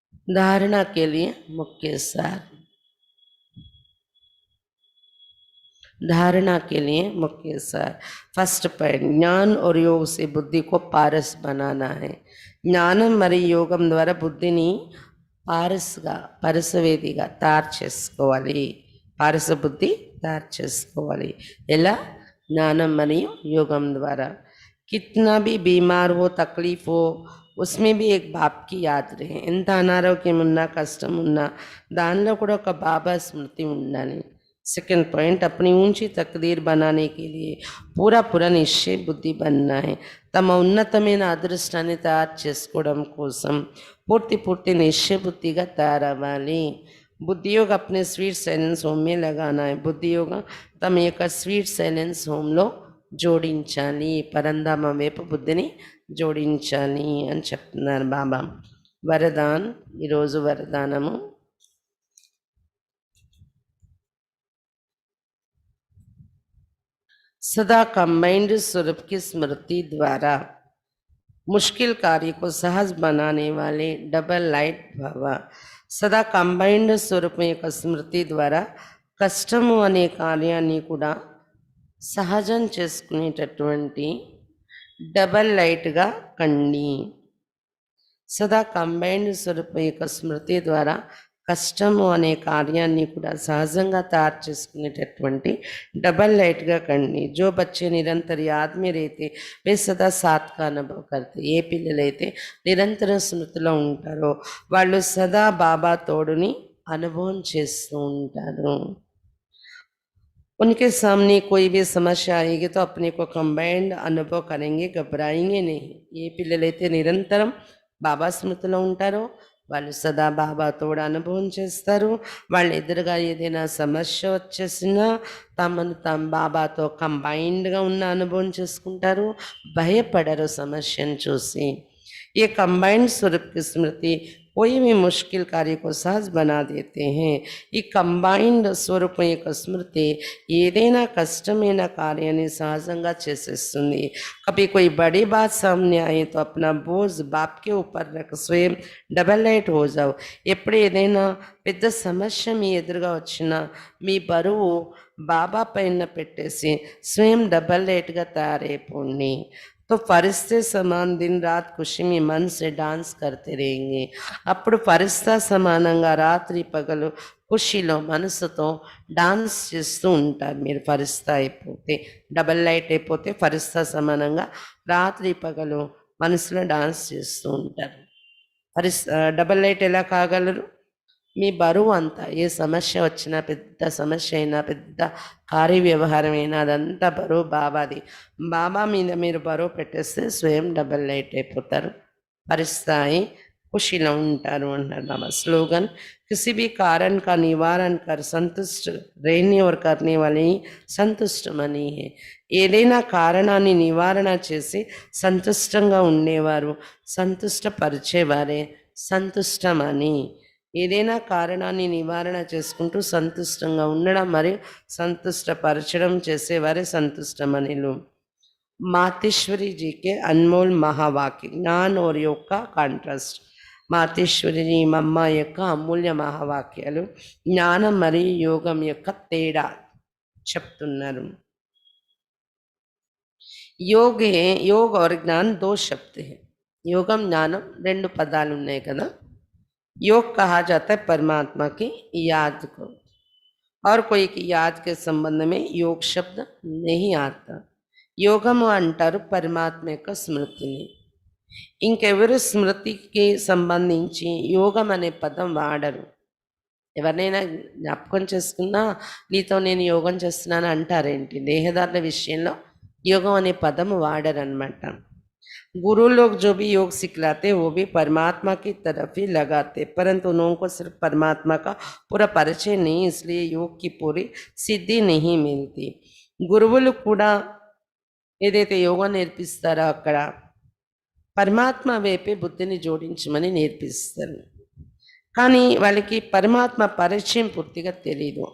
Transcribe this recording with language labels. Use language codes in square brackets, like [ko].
[hi] धारणा के लिए मुख्य सार। धारणा के लिए मुख्य सार। फर्स्ट पॉइंट, ज्ञान और योग से बुद्धि को पारस बनाना है। [te] జ్ఞానం మరియు యోగం ద్వారా బుద్ధిని పారస్గా పరసవేదిగా తయారు చేసుకోవాలి. పారస బుద్ధి తయారు చేసుకోవాలి. ఎలా? జ్ఞానం మరియు యోగం ద్వారా. [hi] कितना भी बीमार हो तकलीफ हो उसमें भी एक बाप की याद रहे. [te] ఎంత అనారోగ్యం ఉన్నా కష్టం ఉన్నా దానిలో కూడా ఒక బాబా స్మృతి ఉండాలి. [hi] सेकंड पॉइंट, अपनी ऊंची तकदीर बनाने के लिए पूरा निश्चय बुद्धि बनना है. [te] తమ ఉన్నతమైన అదృష్టాన్ని తయారు చేసుకోవడం కోసం పూర్తి నిశ్చయ బుద్ధిగా తయారవ్వాలి. [hi] बुद्धि योग अपने स्वीट साइलेंस होम में लगाना है. [te] बुद्धि योग తమ యొక్క స్వీట్ సైలెన్స్ హోమ్లో జోడించాలి. పరంధామ వైపు బుద్ధిని జోడించాలి అని చెప్తున్నారు బాబా. [hi] వరదాన్, [te] ఈరోజు వరదానము, [hi] सदा कंबाइंड स्वरूप की स्मृति द्वारा मुश्किल कार्य को सहज बनाने वाले डबल लाइट भव. सदा कंबाइंड स्वरूप [te] యొక్క స్మృతి ద్వారా కష్టము అనే కార్యాన్ని కూడా సహజం చేసుకునేటటువంటి డబల్ లైట్గా కండి. సదా కంబైన్డ్ స్వరూపం యొక్క స్మృతి ద్వారా కష్టము అనే కార్యాన్ని కూడా సహజంగా తయారు చేసుకునేటటువంటి डबल लाइट గా కండి. [hi] जो बच्चे निरंतर याद में रहते वे सदा साथ का अनुभव करते. [te] ఏ పిల్లలైతే నిరంతరం స్మృతిలో ఉంటారో వాళ్ళు సదా బాబా తోడుని అనుభవం చేస్తూ ఉంటారు. [hi] उनके सामने कोई भी समस्या आएगी तो अपने को कंबाइंड अनुभव करेंगे, घबराएंगे नहीं. [te] ఏ పిల్లలైతే నిరంతరం బాబా స్మృతిలో ఉంటారో వాళ్ళు సదా బాబా తోడు అనుభవం చేస్తారు. వాళ్ళ ఎదురుగా ఏదైనా సమస్య వచ్చేసినా తమను తాము బాబాతో కంబైన్డ్గా ఉన్న అనుభవం చేసుకుంటారు, భయపడరు సమస్యను చూసి. [hi] ये कंबाइंड स्वरूप की स्मृति कोई भी मुश्किल कार्य को सहज बना देते हैं. [te] ఈ కంబైన్డ్ స్వరూపం యొక్క స్మృతి ఏదైనా కష్టమైన కార్యాన్ని సహజంగా చేసేస్తుంది. [hi] कभी कोई बड़ी बात सामने आए तो अपना बोझ बाप के ऊपर रख स्वयं डबल लाइट हो जाओ. [te] ఎప్పుడు ఏదైనా పెద్ద సమస్య మీ ఎదురుగా వచ్చినా మీ బరువు బాబా పైన పెట్టేసి స్వయం డబల్ లైట్గా తయారైపోండి. [hi] तो फरिश्ते समान दिन रात खुशी में मन से डांस करते रहेंगे. [te] అప్పుడు ఫరిస్తా సమానంగా రాత్రి పగలు ఖుషిలో మనసుతో డాన్స్ చేస్తూ ఉంటారు. మీరు ఫరిస్తా అయిపోతే, డబల్ లైట్ అయిపోతే ఫరిస్తా సమానంగా రాత్రి పగలు మనసులో డాన్స్ చేస్తూ ఉంటారు. డబల్ లైట్ ఎలా కాగలరు? మీ బరువు అంతా, ఏ సమస్య వచ్చినా, పెద్ద సమస్య అయినా, పెద్ద కార్యవ్యవహారమైనా అదంతా బరువు బాబాది. బాబా మీద మీరు బరువు పెట్టేస్తే స్వయం డబల్ లైట్ అయిపోతారు, పరిస్థాయి खुशिలో ఉంటారు అంటారు బాబా. [hi] स्लोगन, किसी भी कारण का निवारण कर संतुष्ट रहने और करने वाले संतुष्ट मनी है. [te] ఏదైనా కారణాన్ని నివారణ చేసి సంతుష్టంగా ఉండేవారు సంతుష్టపరిచేవారే సంతుష్టమని. ఏదైనా కారణాన్ని నివారణ చేసుకుంటూ సంతుష్టంగా ఉండడం మరియు సంతుష్టపరచడం చేసేవారే సంతుష్టమనిలు. [hi] मातेश्वरी जी के अनमोल महावाक्य, ज्ञान और योग का కాంట్రాస్ట్. [te] మాతేశ్వరి జీ మమ్మ యొక్క అమూల్య మహావాక్యాలు జ్ఞానం మరియు యోగం యొక్క తేడా చెప్తున్నారు. [hi] योग और ज्ञान दो शब्द है. [te] योगम ज्ञानम రెండు పదాలు ఉన్నాయి కదా. [hi] योग कहा जाता है परमात्मा की याद को, और कोई की याद के संबंध में योग शब्द नहीं आता. [te] యోగము అంటారు పరమాత్మ యొక్క స్మృతిని. ఇంకెవరు స్మృతికి సంబంధించి యోగం అనే పదం వాడరు. ఎవరినైనా జ్ఞాపకం చేసుకున్నా నీతో నేను యోగం చేస్తున్నాను అంటారేంటి? దేహదారుల విషయంలో యోగం అనే పదం వాడరు అనమాట. [hi] गुरु लोग जो भी योग सिखलाते वो भी परमात्मा की तरफ ही लगाते, परंतु उन लोगों को सिर्फ परमात्मा का पूरा परिचय नहीं, इसलिए योग की पूरी सिद्धि नहीं मिलती. [te] గురువులు కూడా ఏదైతే యోగా నేర్పిస్తారో అక్కడ పరమాత్మ వైపే బుద్ధిని జోడించమని నేర్పిస్తారు. కానీ వాళ్ళకి పరమాత్మ పరిచయం పూర్తిగా తెలియదు.